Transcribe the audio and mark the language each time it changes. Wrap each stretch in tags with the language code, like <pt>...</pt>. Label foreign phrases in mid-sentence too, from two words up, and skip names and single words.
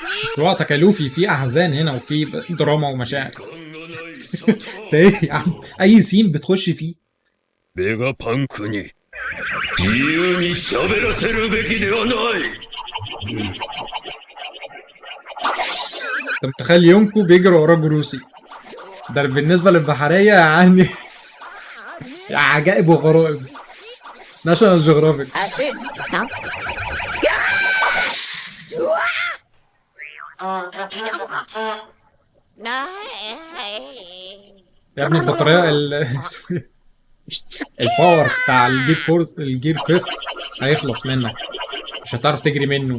<ar>وقتك يا لوفي، في احزان هنا وفي دراما ومشاعر. انت ايه يا عم؟</ar> <en>any scene</en> <ar>بتخش فيه.</ar> <ja>ベガパンクに自由に喋らせるべきではない。</ja> <ar>انت متخيل يونكو بيجري وراه جروسي؟ ده بالنسبه للبحريه يعني عجائب وغرائب. ناشونال جيوغرافيك. يا ابني البطاريه الباور بتاع الجير فورس، الجير فيفث هيخلص منك، مش هتعرف تجري منه.</ar>